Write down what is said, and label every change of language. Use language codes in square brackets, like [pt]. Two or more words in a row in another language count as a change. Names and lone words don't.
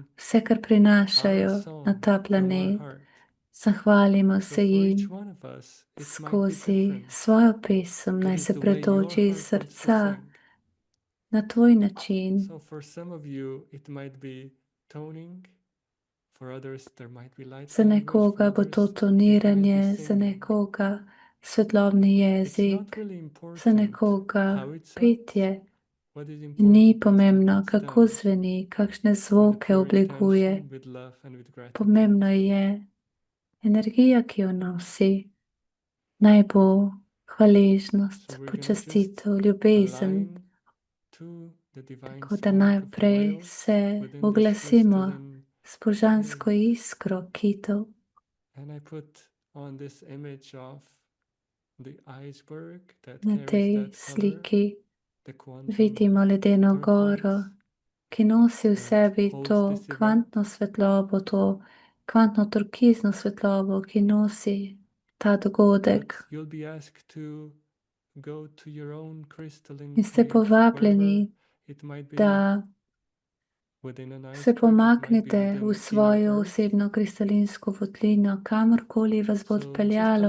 [sl] vse, kar [en] our [sl] prinašajo na [en] song [sl] ta [en] from our [sl] planet. [en] heart. [sl] Zahvalimo [en] So [sl] se [en] for each [sl] jim [en] one of us, it might be [sl] skozi [en] different [sl] svojo pesem, naj [en] because [sl] se [en] it's the way your [sl] pretoči iz [en] heart wants to [sl] srca [en] sing. [sl] na tvoj način. [en] So for some of you, it might be toning. For others, there might be light [sl] Za [en] language. For [sl] nekoga bo to [en] others, it might be [sl] toniranje, za [en] singing. [sl] nekoga svetlobni [en] It's [sl] jezik, [en] not really [sl] za [en] important [sl] nekoga [en] how it sounds. [sl] petje. [en] What is [sl] Ni [en] important is that [sl] pomembno, [en] it's [sl] kako [en] done [sl] zveni, kakšne [en] with a [sl] zvoke [en] pure [sl] oblikuje. [en] intention, with love and with gratitude. [sl] Pomembno je energija, ki jo nosi. Naj bo hvaležnost, [en] So we're gonna just [sl] počastitev, ljubezen. [en] align to the divine [sl] Tako da [en] spark of the [sl] najprej [en] whales [sl] se [en] within this [sl] oglasimo [en] crystalline [sl] s božansko [en] cave. [sl] iskro kitov. [en] And I put on this image of [sl] Na tej sliki vidimo ledeno goro, ki nosi v sebi to kvantno svetlobo, to kvantno turkizno svetlobo, ki nosi ta dogodek. In ste povabljeni, da se pomaknete v svojo osebno kristalinsko votlino, kamorkoli vas bo odpeljalo.